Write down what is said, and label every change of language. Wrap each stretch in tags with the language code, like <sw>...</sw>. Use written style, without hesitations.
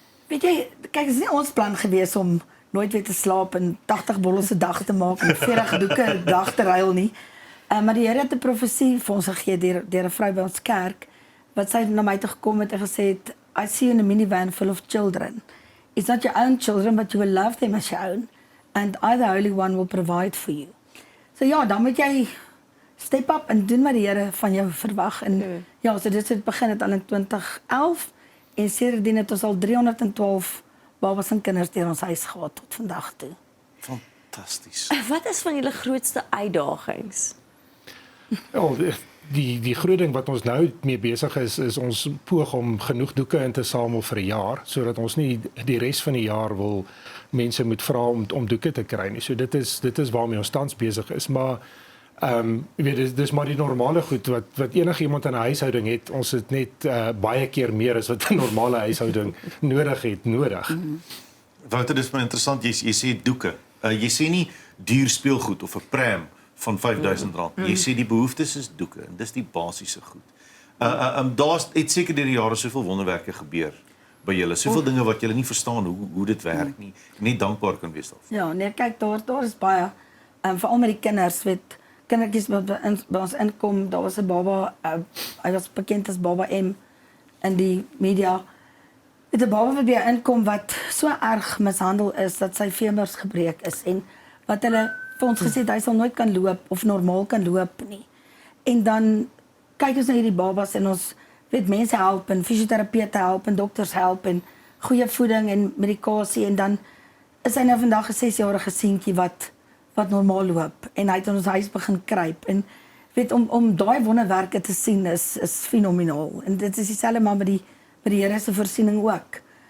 <af>Weet jy, kyk, dit is nie ons plan gewees om nooit weer te slaap en 80 bottels 'n dag te maak en 40 doeke 'n dag te ruil nie. Maar die Here het 'n profesie vir ons gegee deur 'n vrou by ons kerk wat sy na my toe gekom het en gesê het,</af> <en>I see you in a minivan full of children. It's not your own children, but you will love them as your own. And I, the Holy One, will provide for you.</en> <af>So ja, dan moet jy step up en doen wat die Here van jou verwag. En ja, so dit het begin het al in 2011 en sedertdien het ons al 312 babas en kinders deur ons huis gehad tot vandag toe. Fantasties. Wat is van julle grootste uitdagings? Ja, die groot ding wat ons nou mee besig is ons poog om genoeg doeke in te samel vir 'n jaar sodat ons nie die res van die jaar wil mense moet vra om doeke te kry nie. So dit is waarmee ons tans besig is, maar jy weet dis maar die normale goed wat enige iemand in 'n huishouding het. Ons het net baie keer meer as wat 'n normale huishouding nodig het. Wouter, dis maar interessant, jy sê doeke. Jy sê nie duur speelgoed of 'n pram van R5000. Jy sê die behoeftes is doeke en dis die basiese goed. Daar's het seker deur die jare soveel wonderwerke gebeur by julle. Soveel dinge wat julle nie verstaan hoe dit werk nie. Net dankbaar kan wees daarvoor. Ja, nee, kyk, daar is baie veral met die kinders, weet kindertjies wat by ons inkom. Daar was 'n baba, hy was bekend as Baba M in die media. Dit 'n baba wat by inkom wat so erg mishandel is dat sy femurs gebreek is en wat hulle vir ons gesê het hy sal nooit kan loop of normaal kan loop nie. En dan kyk ons na hierdie babas en ons weet mense help en fisioterapeute help en dokters help en goeie voeding en medikasie en dan is hy nou vandag 'n 6-jarige seentjie wat normaal loop en hy het in ons huis begin kruip en weet om daai wonderwerke te sien is fenomenaal en dit is dieselfde maar met die Here se voorsiening ook.</af>